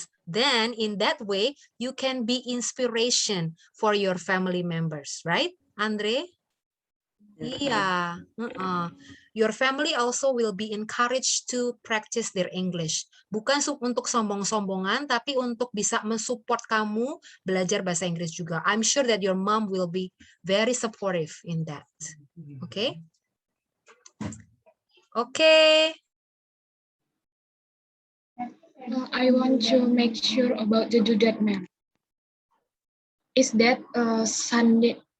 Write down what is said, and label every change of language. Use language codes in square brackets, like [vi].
[en] Then in that way, you can be inspiration for your family members, right, Andre? Iya. Your family also will be encouraged to practice their English. [id] Bukan untuk sombong-sombongan, tapi untuk bisa mensupport kamu belajar bahasa Inggris juga. [en] I'm sure that your mom will be very supportive in that. Okay? Okay. I want to make sure about the due date, ma'am. Is that Sunday?